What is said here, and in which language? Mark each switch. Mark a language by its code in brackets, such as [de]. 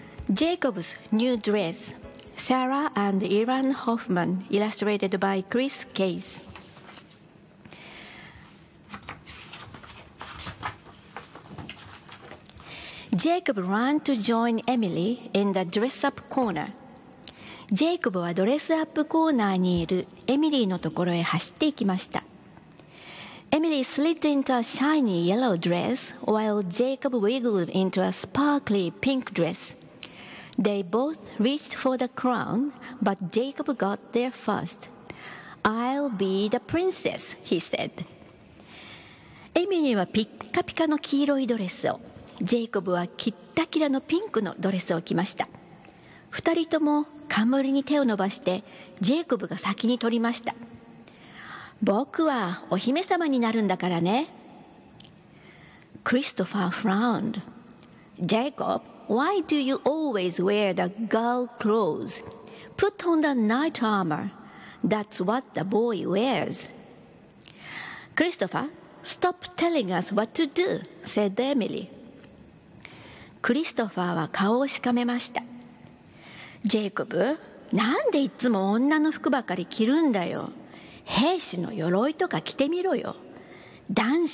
[en] ジェイコブスニュードレス、サラ&イラン・ホフマン、イラストレーテッドバイクリス・ケイス、Jacob ran to join Emily in the dress-up corner. [ja] Jacob はドレスアップコーナーにいるエミリーのところへ走っていきました。 [en] Emily slid into a shiny yellow dress while Jacob wiggled into a sparkly pink dress. They both reached for the crown, but Jacob got there first. I'll be the princess, he said. [ja] Emily はピッカピカの黄色いドレスを、ジェイコブはキッタキラのピンクのドレスを着ました。二人とも冠に手を伸ばしてジェイコブが先に取りました。僕はお姫様になるんだからね。クリストファー [en] frowned. Jacob, why do you always wear the girl clothes? Put on the knight armor. That's what the boy wears. クリストファー stop telling us what to do, said Emily. [ja] クリストファーは顔をしかめました。ジェイコブ、なんでいつも女の服ばかり着るんだよ。兵士の鎧とか着てみろよ。男子